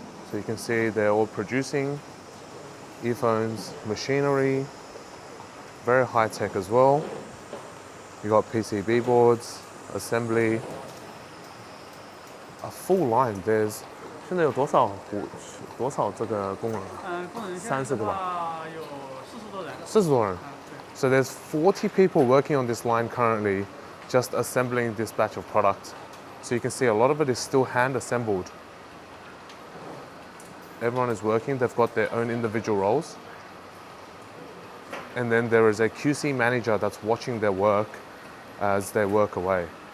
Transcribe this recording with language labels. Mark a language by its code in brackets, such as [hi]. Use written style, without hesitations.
[en] So you can see they're all producing earphones, machinery, very high tech as well. You got PCB boards, assembly, a full line. There's [zh] 现在有多少这个工人？工人 30个吧。有40多人。 40多人。 [en] So there's 40 people working on this line currently, just assembling this batch of product. So you can see a lot of it is still hand assembled. Everyone is working, they've got their own individual roles. And then there is a QC manager that's watching their work as they work away.